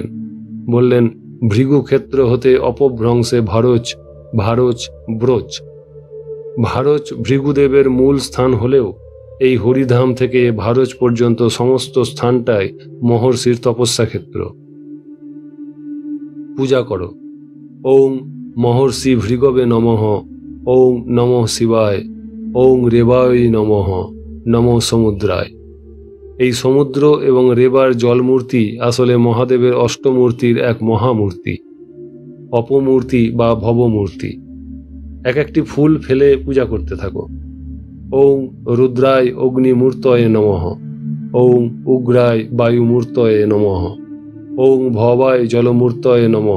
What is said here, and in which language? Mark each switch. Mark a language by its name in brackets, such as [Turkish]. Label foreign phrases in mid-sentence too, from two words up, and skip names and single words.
[Bangla] বললেন, ভৃগু ক্ষেত্র হতে অপভ্রংশে ভারোচ ভারোচ ব্রোচ। ভারোচ ভৃগুদেবের মূল স্থান হলেও এই হরিধাম থেকে ভারোচ পর্যন্ত সমস্ত স্থানটাই মহর্ষির তপস্যা ক্ষেত্র। পূজা করো। [Sanskrit] ওং মহর্ষি ভৃগবে নমঃ, ওং নমঃ শিবায়, ওং রেবায় নমঃ, নমো সমুদ্রায়। [Bangla] এই সমুদ্র এবং রেবার জলমূর্তি আসলে মহাদেবের অষ্টমূর্তির এক মহামূর্তি, অপমূর্তি বা ভবমূর্তি। এক একটি ফুল ফেলে পূজা করতে থাকো। [Sanskrit] ওং রুদ্রায় অগ্নিমূর্তয়ে নমঃ, ওং উগ্রায় বায়ুমূর্তয়ে নমঃ, ওং ভবায় জলমূর্তয়ে নমঃ।